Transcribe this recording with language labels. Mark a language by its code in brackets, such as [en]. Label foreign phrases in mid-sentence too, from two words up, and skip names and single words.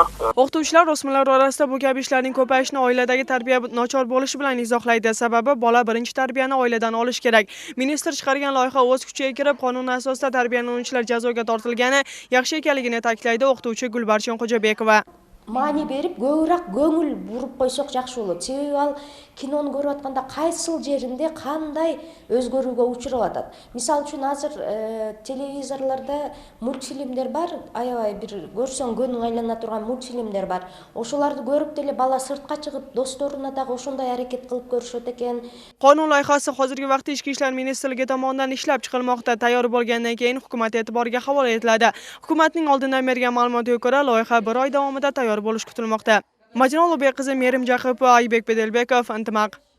[uz] O'qituvchilar o'smirlar orasida bu kabi ishlarning ko'payishini oiladagi tarbiya nochor bo'lishi bilan izohlaydi. Sababi bola birinchi tarbiyani oiladan olish kerak. Ministr chiqargan loyiha o'z kuchiga kirib, qonun asosida tarbiyalanuvchilar jazoga tortilgani yaxshi ekanligini ta'kidlaydi o'qituvchi Gulbarchin Xo'jabekova. Ma'ni berib, ko'proq ko'ngil burib qo'ysak yaxshi bo'ladi. [ky] Себеби ал киноны көрүп атканда кайсыл жеринде кандай өзгөрүүгө учурап атат. Мисалы үчүн азыр телевизорлордо мультфильмдер бар, аябай бир көрсөң көнүң айлана турган мультфильмдер бар. Ошолорду көрүп деле бала сыртка чыгып, досторуна дагы ошондой аракет кылып көрүшөт экен. [uz] Qonun loyihasi hozirgi vaqtda Ichki ishlar ministrligi tomonidan ishlab chiqilmoqda. Tayyor bo'lgandan keyin hukumat e'tiboriga havola etiladi. Hukumatning oldindan bergan ma'lumotiga ko'ra, loyiha 1 oy davomida tayyor bo'lish kutilmoqda. Majnun Ulug'bek qizi Merim Jaqipova, Aybek Bedelbekov, Intimaq.